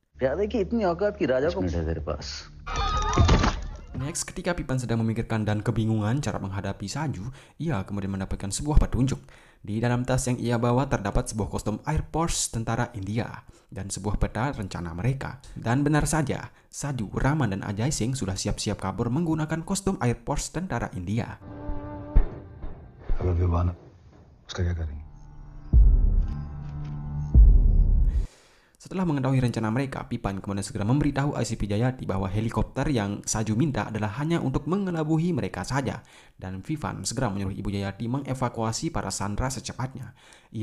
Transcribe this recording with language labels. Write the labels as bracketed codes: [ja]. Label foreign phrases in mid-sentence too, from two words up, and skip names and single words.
[id] Next, ketika Pipan sedang memikirkan dan kebingungan cara menghadapi Saju, ia kemudian mendapatkan sebuah petunjuk. Di dalam tas yang ia bawa terdapat sebuah kostum Air Force tentara India dan sebuah peta rencana mereka. Dan benar saja, Saju, Rahman, dan Ajay Singh sudah siap-siap kabur menggunakan kostum Air Force tentara India. [hi] अगर विवाह उसका क्या करेंगे? [id] Setelah mengetahui rencana mereka, Pipan kemudian segera memberitahu Asipi Jayati bahwa helikopter yang Saju minta adalah hanya untuk mengelabuhi mereka saja. Dan Vivan segera menyuruh Ibu Jayati mengevakuasi para Sandra secepatnya.